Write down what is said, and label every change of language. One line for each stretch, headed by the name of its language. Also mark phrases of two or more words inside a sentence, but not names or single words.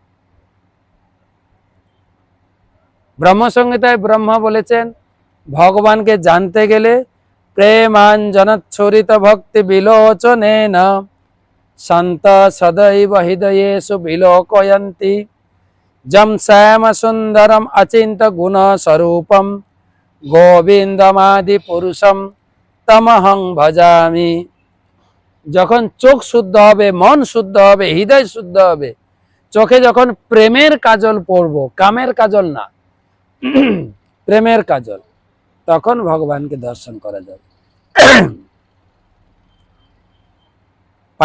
Bangla: ব্রহ্মসংহিতায় ব্রহ্মা বলেছেন, ভগবানকে জানতে গেলে
Sanskrit: প্রেমাঞ্জনচ্ছরিত ভক্তি বিলোচনেন সন্ত সদৈব হৃদয়েষু বিলোকয়ন্তি যম শ্যাম সুন্দরম অচিন্ত গুণ স্বরূপম গোবিন্দমাদি পুরুষম তমহং ভজামি।
Bangla: যখন চোখ শুদ্ধ হবে, মন শুদ্ধ হবে, হৃদয় শুদ্ধ হবে, চোখে যখন প্রেমের কাজল পড়বো, কামের কাজল না, প্রেমের কাজল, তখন ভগবানকে দর্শন করা যাবে।